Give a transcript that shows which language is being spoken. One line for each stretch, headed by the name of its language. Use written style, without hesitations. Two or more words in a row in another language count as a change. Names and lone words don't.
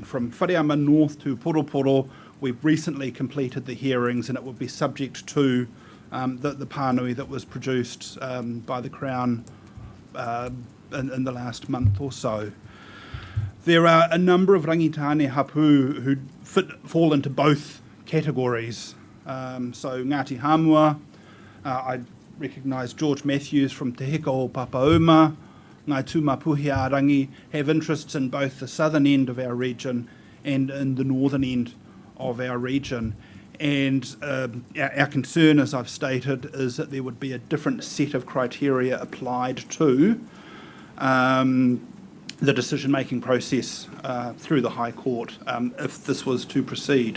English: From Whareama North to Poroporo, we've recently completed the hearings, and it would be subject to the pānui that was produced by the Crown in the last month or so. There are a number of rangitane hapu who fall into both categories. So Ngāti Hamua, I recognise George Matthews from Te Heka o Papauma, Ngāi Tūmapuhi-a-Rangi have interests in both the southern end of our region and in the northern end of our region. And our concern, as I've stated, is that there would be a different set of criteria applied to the decision-making process through the High Court if this was to proceed.